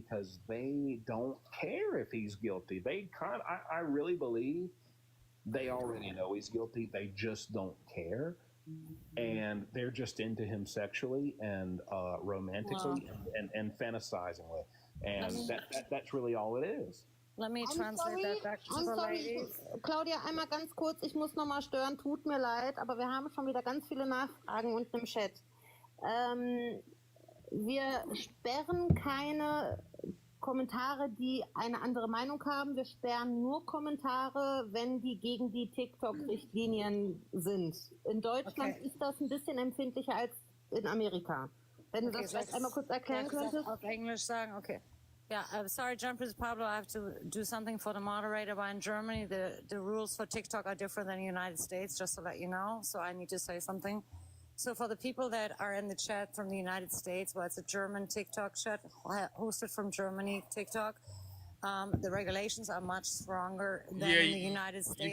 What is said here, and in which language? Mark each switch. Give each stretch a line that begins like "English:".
English: Because they don't care if he's guilty. I really believe they already know he's guilty. They just don't care, and they're just into him sexually and romantically and fantasizing with, and that's really all it is. Let me translate that back to the ladies.
German: Claudia, einmal ganz kurz, ich muss nochmal stören, tut mir leid, aber wir haben schon wieder ganz viele Nachfragen unten im Chat. Wir sperren keine Kommentare, die eine andere Meinung haben. Wir sperren nur Kommentare, wenn die gegen die TikTok-Richtlinien sind. In Deutschland ist das ein bisschen empfindlicher als in Amerika. Wenn du das vielleicht einmal kurz erklären könntest. Auf Englisch sagen, okay.
English: Yeah, sorry, Jumpers Pablo, I have to do something for the moderator, but in Germany, the rules for TikTok are different than the United States, just to let you know, so I need to say something. So for the people that are in the chat from the United States, well, it's a German TikTok chat, hosted from Germany, TikTok, the regulations are much stronger than in the United States.